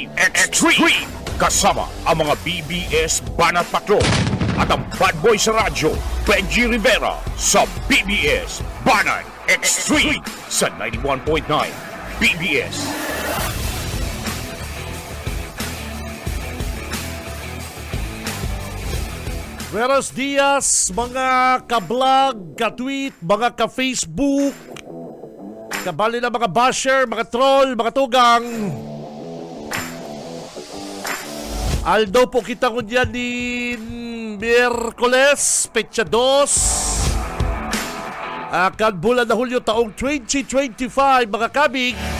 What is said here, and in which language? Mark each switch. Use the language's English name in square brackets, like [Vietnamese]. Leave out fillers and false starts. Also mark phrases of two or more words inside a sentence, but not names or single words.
[Filipino] Kasama ang mga BBS Banat Patrol at ang bad boy sa radyo, Benji Rivera sa BBS Banat Extreme sa 91.9 BBS. [Spanish] Buenos dias, [Filipino] mga ka-vlog, ka-tweet, [Bikol] mga ka-Facebook, kabali na mga basher, mga troll, mga tugang. Aldo po kita ko dyan din Miyerkules, Petsa 2, kan bulan na Hulyo taong 2025, mga kabig.